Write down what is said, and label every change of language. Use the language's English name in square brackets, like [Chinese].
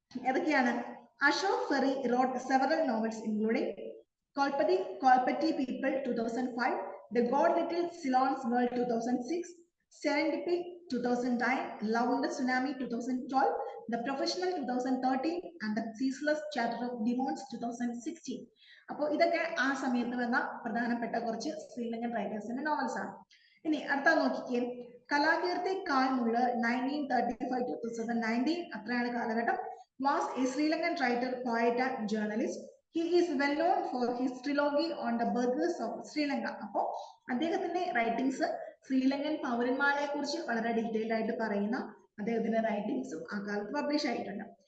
[Malayalam] ഏതൊക്കെയാണ്? [English] Ashok Ferrey wrote several novels including Kolpati People 2005, The God Little Ceylon's World 2006, Serendipity 2009, Love in the Tsunami 2012, The Professional 2013, and The Ceaseless Chatter of Demons 2016. [Malayalam] അപ്പോൾ ഇതൊക്കെ ആ സമയത്ത് വന്ന പ്രധാനപ്പെട്ട കുറച്ച് Sri Lankan റൈറ്റേഴ്സിന്റെ novels ആണ്. ഇനി അടുത്ത നോക്കിക്കേ, [English] Kalakeerthi Carl Muller 1935 to 2019, [Malayalam] അത്രയാണ് കാലഘട്ടം, [English] was a Sri Lankan writer, poet and journalist. He is well known for his trilogy on the burghers of Sri Lanka. [Malayalam] അപ്പോൾ അദ്ദേഹത്തിന്റെ റൈറ്റിംഗ്സ് ശ്രീലങ്കൻ പൗരന്മാരെ കുറിച്ച് വളരെ ഡീറ്റെയിൽഡ് ആയിട്ട് പറയുന്ന അദ്ദേഹത്തിന്റെ റൈറ്റിംഗ്സും ആ കാലത്ത് പബ്ലിഷ് ആയിട്ടുണ്ട്.